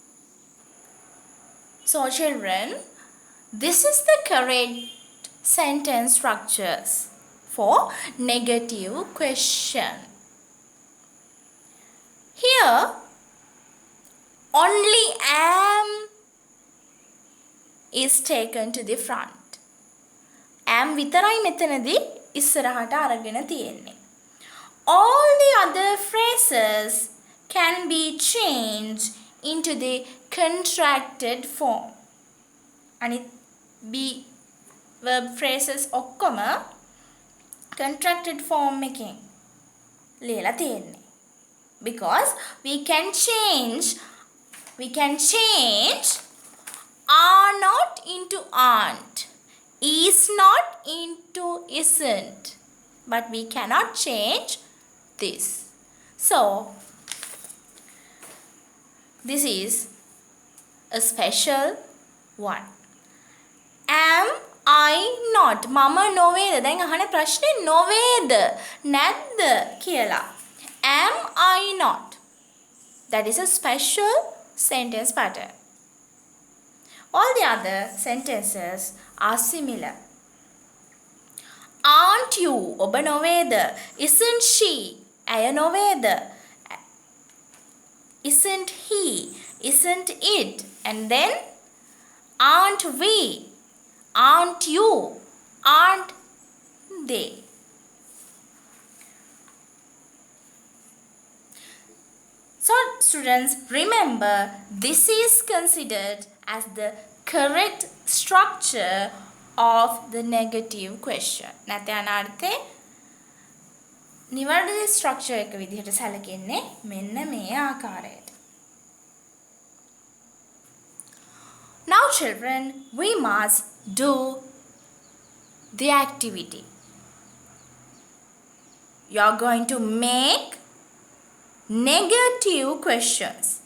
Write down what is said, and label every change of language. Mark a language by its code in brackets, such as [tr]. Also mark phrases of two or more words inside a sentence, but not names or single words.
[en] So children, this is the correct sentence structures for negative question. Here only am is taken to the front. [si] am විතරයි මෙතනදී ඉස්සරහට අරගෙන තියෙන්නේ. [en] All the other phrases can be changed into the contracted form. [si] අනිත් [en] be verb phrases [si] ඔක්කොම [en] contracted form [si] එකෙන් ලියලා තියෙන්නේ. [en] Because we can change are not into aren't, is not into isn't, but we cannot change this. So this is a special one. Am I not? [si] මම නොවේද? දැන් අහන ප්‍රශ්නේ නොවේද නැද්ද කියලා. [en] Am I not? That is a special sentence pattern. All the other sentences are similar. Aren't you? [si] ඔබ නොවේද? [en] Isn't she? [si] ඇය නොවේද? [en] Isn't he? Isn't it? And then aren't we? Aren't you? Aren't they? So students, remember, this is considered as the correct structure of the negative question. [si] නැත්නම් අර්ථේ නිවැරදි structure එක විදිහට සැලකෙන්නේ මෙන්න මේ ආකාරයට. [en] Now children, we must do the activity. You are going to make negative questions.